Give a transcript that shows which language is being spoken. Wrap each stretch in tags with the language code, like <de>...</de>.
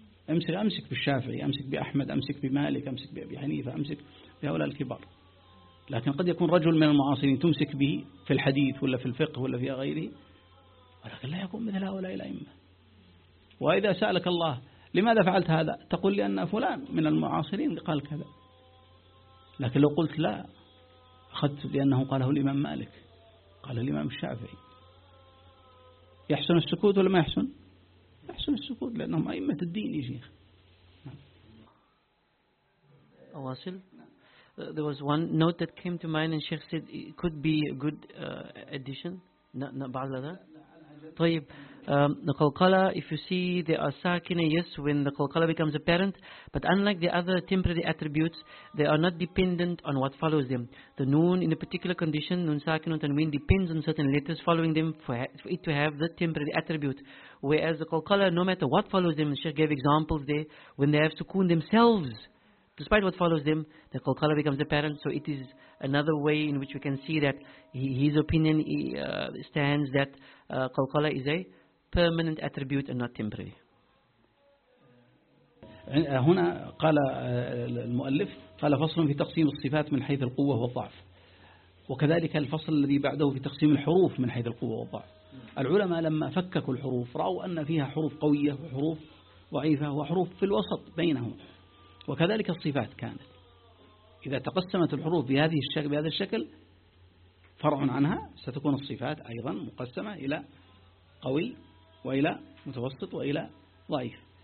<ar>أمسك بالشافعي أمسك بأحمد أمسك بمالك أمسك بأبي حنيفة أمسك بهؤلاء الكبار لكن قد يكون رجل من المعاصرين تمسك به في الحديث ولا في الفقه ولا في غيره ولكن لا يكون مثل هؤلاء الأئمة وإذا سألك الله لماذا فعلت هذا تقول لي أن فلان من المعاصرين قال كذا لكن لو قلت لا أخذت لأنه قاله الإمام مالك قال الإمام الشافعي يحسن السكوت ولا ما يحسن يحسن السكوت لأنهم أئمة الدين يا شيخ أواصل</ar> <en>there was one note that came to mind and Sheikh said it could be a good addition not</en> <ar>بعض هذا طيب</ar> <en>the qalqala, if you see there are sakina, yes, when the qalqala becomes apparent, but unlike the other temporary attributes, they are not dependent on what follows them. The noon in a particular condition, noon sakina, tanween, depends on certain letters following them for it to have the temporary attribute. Whereas the qalqala, no matter what follows them, the Sheikh gave examples there, when they have sukoon themselves, despite what follows them, the qalqala becomes apparent. So it is another way in which we can see that his opinion stands that qalqala is a permanent attribute and not temporary.</en> <ar>هنا قال المؤلف قال فصل في تقسيم الصفات من حيث القوة والضعف، وكذلك الفصل الذي بعده في تقسيم الحروف من حيث القوة والضعف. العلماء لما فككوا الحروف رأوا أن فيها حروف قوية وحروف ضعيفة وحروف في الوسط بينهم، وكذلك الصفات كانت إذا تقسمت الحروف بهذه الشكل بهذا الشكل فرع عنها ستكون الصفات أيضا مقسمة إلى قوي وإلى متوسط وإلى ضعيف.</ar>